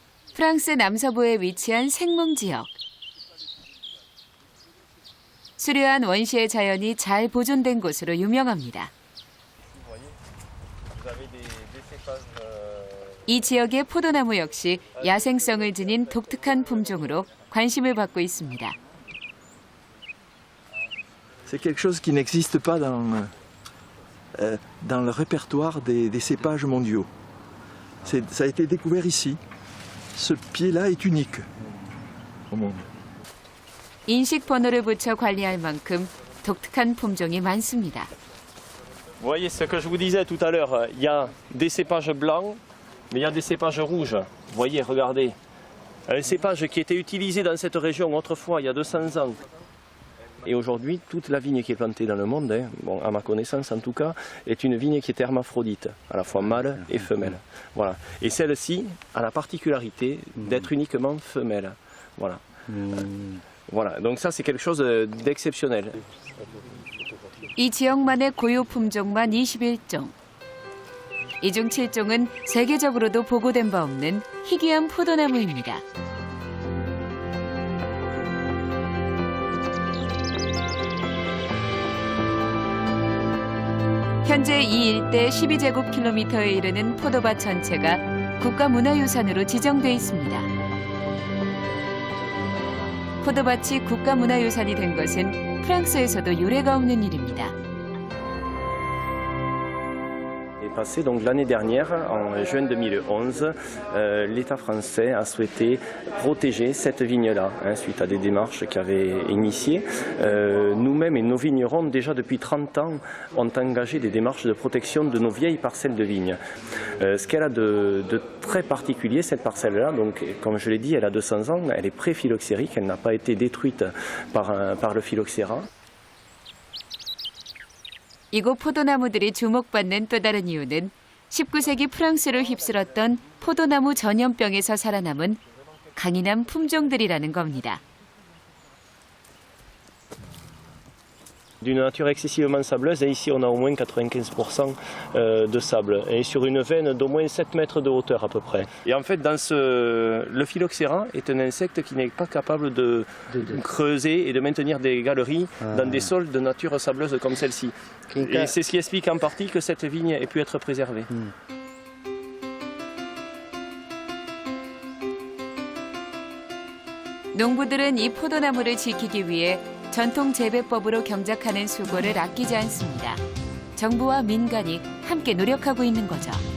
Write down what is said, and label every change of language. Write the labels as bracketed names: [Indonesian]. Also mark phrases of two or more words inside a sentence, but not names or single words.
[Korean] 프랑스 남서부에 위치한 생몽 지역. 수려한 원시의 자연이 잘 보존된 곳으로 유명합니다. 이 지역의 포도나무 역시 야생성을 지닌 독특한 품종으로 관심을 받고 있습니다. [French] C'est quelque chose qui n'existe pas dans le répertoire des cépages mondiaux. Ça a été découvert ici. Ce pied-là est unique au monde. [Korean] 인식 번호를 붙여 관리할 만큼 독특한 품종이 많습니다. [French] Vous voyez ce que je vous disais tout à l'heure, il y a des cépages blancs, mais il y a des cépages rouges. Vous voyez, regardez. Un cépage qui était utilisé dans cette région autrefois, il y a 200 ans. Et aujourd'hui, toute la vigne qui est plantée dans le monde, bon, à ma connaissance en tout cas, est une vigne qui est hermaphrodite, à la fois mâle et femelle. Voilà. Et celle-ci a la particularité d'être uniquement femelle. Voilà. Voilà. Donc ça, c'est quelque chose d'exceptionnel. [Korean] 이 지역만의 고유 품종만 21종. 이 중 7종은 세계적으로도 보고된 바 없는 희귀한 포도나무입니다. 현재 이 일대 12제곱킬로미터에 이르는 포도밭 전체가 국가문화유산으로 지정돼 있습니다. 포도밭이 국가문화유산이 된 것은 프랑스에서도 유례가 없는 일입니다. [French] Passé, donc l'année dernière, en juin 2011, l'État français a souhaité protéger cette vigne-là, suite à des démarches qu'il avait initiées. Nous-mêmes et nos vignerons, déjà depuis 30 ans, ont engagé des démarches de protection de nos vieilles parcelles de vignes. Ce qu'elle a de très particulier, cette parcelle-là, donc comme je l'ai dit, elle a 200 ans, elle est pré-phylloxérique, elle n'a pas été détruite par le phylloxéra. [Korean] 이곳 포도나무들이 주목받는 또 다른 이유는 19세기 프랑스를 휩쓸었던 포도나무 전염병에서 살아남은 강인한 품종들이라는 겁니다. [French] D'une nature excessivement sableuse, et ici on a au moins 95% de sable, et sur une veine d'au moins 7 mètres de hauteur à peu près. Et en fait, le phylloxéra est un insecte qui n'est pas capable de creuser et de maintenir des galeries dans des sols de nature sableuse comme celle-ci. Et c'est ce qui explique en partie que cette vigne ait pu être préservée. [Korean] 농부들은 이 포도나무를 지키기 위해 전통 재배법으로 경작하는 수고를 아끼지 않습니다. 정부와 민간이 함께 노력하고 있는 거죠.